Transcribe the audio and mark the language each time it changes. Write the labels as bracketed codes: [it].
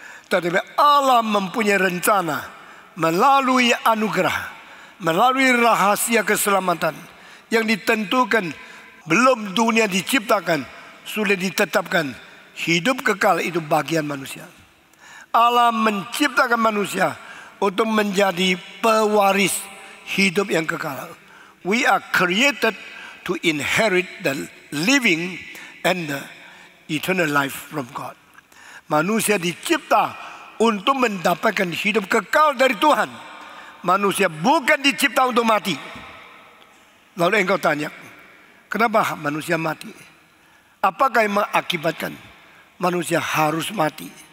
[id] Tetapi Allah mempunyai rencana melalui anugerah, melalui rahasia keselamatan yang ditentukan belum dunia diciptakan, sudah ditetapkan hidup kekal itu bagian manusia. Allah menciptakan manusia untuk menjadi pewaris hidup yang kekal. [en] We are created to inherit the living and the eternal life from God. [id] Manusia dicipta untuk mendapatkan hidup kekal dari Tuhan. Manusia bukan dicipta untuk mati. Lalu engkau tanya, kenapa manusia mati? Apakah yang mengakibatkan manusia harus mati?